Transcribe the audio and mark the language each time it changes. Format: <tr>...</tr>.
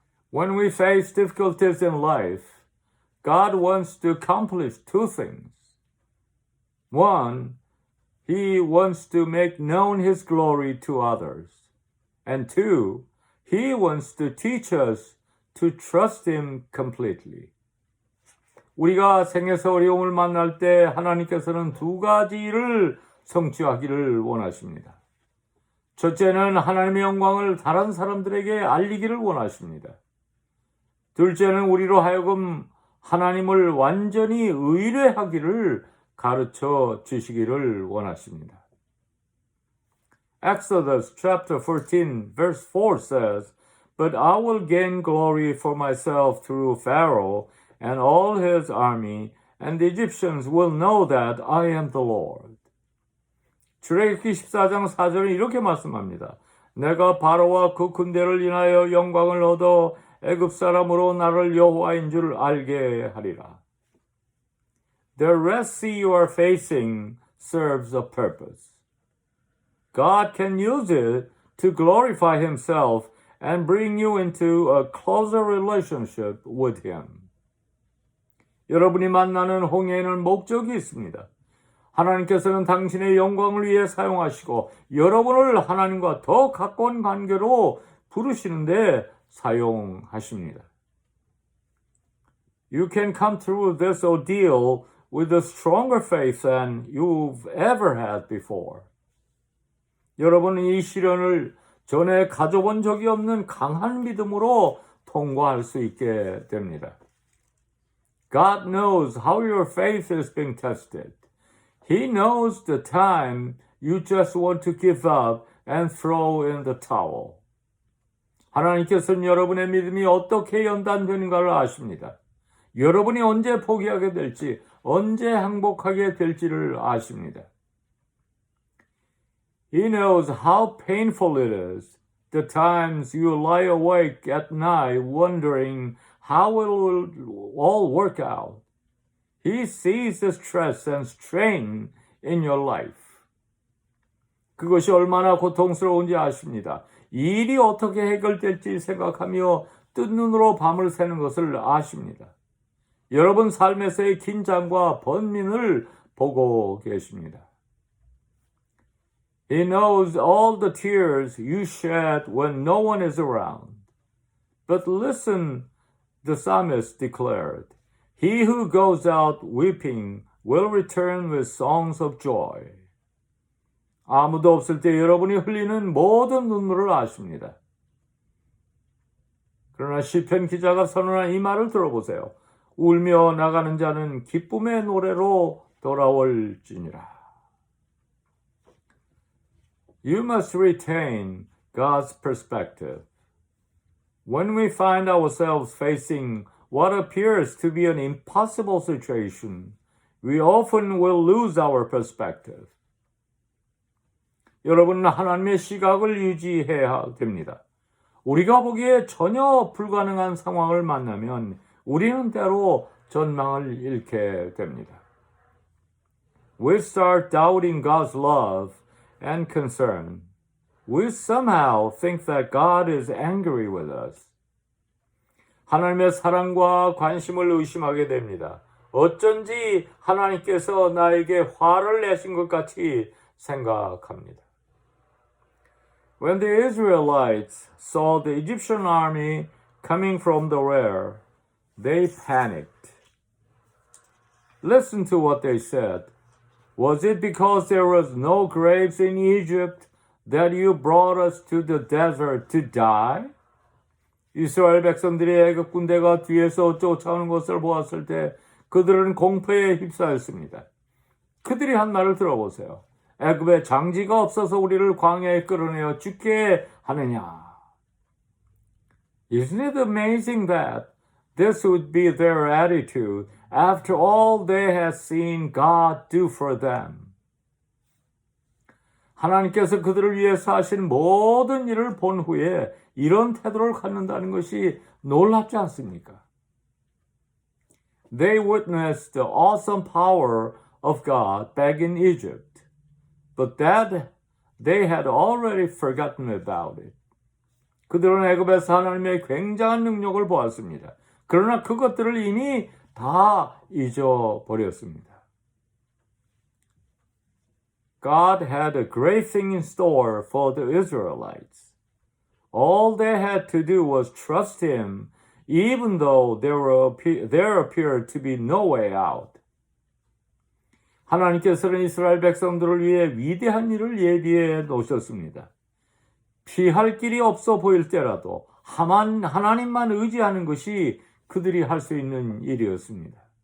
<en>When we face difficulties in life, God wants to accomplish two things. One, He wants to make known His glory to others. And two, He wants to teach us to trust Him completely.</en> <ko>우리가 생에서 어려움을 만날 때 하나님께서는 두 가지를 성취하기를 원하십니다. 첫째는 하나님의 영광을 다른 사람들에게 알리기를 원하십니다. 둘째는 우리로 하여금 하나님을 완전히 의뢰하기를 가르쳐 주시기를 원하십니다.</ko> <en>Exodus chapter 14 verse 4 says, "But I will gain glory for myself through Pharaoh and all his army, and the Egyptians will know that I am the Lord."</en> <ko>출애굽기 14장 4절은 이렇게 말씀합니다. 내가 바로와 그 군대를 인하여 영광을 얻어 애굽 사람으로 나를 여호와인 줄 알게 하리라.</ko> <en>The Red Sea you are facing serves a purpose. God can use it to glorify Himself and bring you into a closer relationship with Him.</en> <ko>여러분이 만나는 홍해에는 목적이 있습니다. 하나님께서는 당신의 영광을 위해 사용하시고 여러분을 하나님과 더 가까운 관계로 부르시는데 사용하십니다.</ko> <en>You can come through this ordeal with a stronger faith than you've ever had before.</en> <ko>여러분은 이 시련을 전에 가져본 적이 없는 강한 믿음으로 통과할 수 있게 됩니다.</ko> <en>God knows how your faith is being tested. He knows the time you just want to give up and throw in the towel.</en> <ko>하나님께서는 여러분의 믿음이 어떻게 연단되는가를 아십니다. 여러분이 언제 포기하게 될지, 언제 항복하게 될지를 아십니다.</ko> <en>He knows how painful it is, the times you lie awake at night wondering how it will all work out. He sees the stress and strain in your life.</en> <ko>그것이 얼마나 고통스러운지 아십니다. 이 일이 어떻게 해결될지 생각하며 뜬 눈으로 밤을 새는 것을 아십니다. 여러분 삶에서의 긴장과 번민을 보고 계십니다.</ko> <en>He knows all the tears you shed when no one is around. But listen, the psalmist declared, He who goes out weeping will return with songs of joy.</en> <ko>아무도 없을 때 여러분이 흘리는 모든 눈물을 아십니다. 그러나 시편 기자가 선언한 이 말을 들어보세요. 울며 나가는 자는 기쁨의 노래로 돌아올지니라.</ko> <en>You must retain God's perspective. When we find ourselves facing what appears to be an impossible situation, we often will lose our perspective.</en> <ko>여러분은 하나님의 시각을 유지해야 됩니다. 우리가 보기에 전혀 불가능한 상황을 만나면 우리는 때로 전망을 잃게 됩니다.</ko> <en>We start doubting God's love and concern. We somehow think that God is angry with us.</en> <ko>하나님의 사랑과 관심을 의심하게 됩니다. 어쩐지 하나님께서 나에게 화를 내신 것 같이 생각합니다.</ko> <en>When the Israelites saw the Egyptian army coming from the rear, they panicked. Listen to what they said. Was it because there was no graves in Egypt that you brought us to the desert to die?</en> <ko>이스라엘 백성들이 애굽 군대가 뒤에서 쫓아오는 것을 보았을 때 그들은 공포에 휩싸였습니다. 그들이 한 말을 들어보세요. 애굽에 장지가 없어서 우리를 광야에 끌어내어 죽게 하느냐.</ko> <en>Isn't it amazing that this would be their attitude after all they had seen God do for them?</en> <ko>하나님께서 그들을 위해서 하신 모든 일을 본 후에 이런 태도를 갖는다는 것이 놀랍지 않습니까?</ko> <en>They witnessed the awesome power of God back in Egypt. But that they had already forgotten about it.</en> <ko>그들은 애굽에서 하나님의 굉장한 능력을 보았습니다. 그러나 그것들을 이미 다 잊어버렸습니다.</ko> <en>God had a great thing in store for the Israelites. All they had to do was trust Him, even though there appeared to be no way out.</en> <ko>하나님께서는 이스라엘 백성들을 위해 위대한 일을 예비해 놓으셨습니다. 피할 길이 없어 보일 때라도 하나님만 의지하는 것이 그들이 할 수 있는 일이었습니다.</ko>